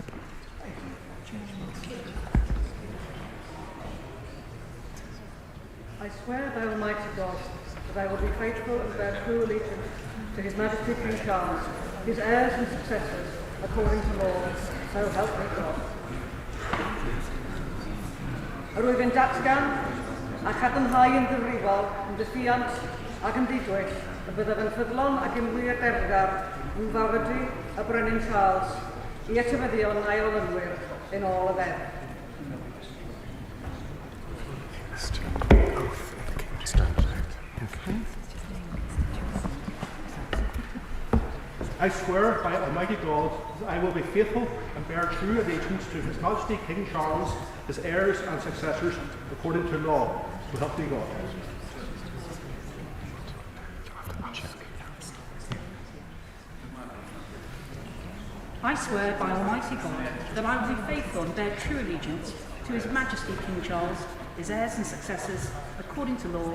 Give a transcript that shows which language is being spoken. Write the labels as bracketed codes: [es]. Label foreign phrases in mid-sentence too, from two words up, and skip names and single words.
[en] I swear by Almighty God that I will be faithful and bear true allegiance to His Majesty King Charles, his heirs and successors, according to law. So help me God. [cy] Yr wyf yn datgan a chadarnhau yn ddifrifol yn ddifiant ac yn didwyll y byddaf yn ffyddlon ac yn wyedergar yn fawrydu y Brenin Charles i etifeddion a'i olynwyr yn ôl y ddeddf. [en] I swear by Almighty God that I will be faithful and bear true allegiance to His Majesty King Charles, his heirs and successors, according to law. So help me God. I swear by Almighty God that I will be faithful and bear true allegiance to His Majesty King Charles, his heirs and successors, according to law.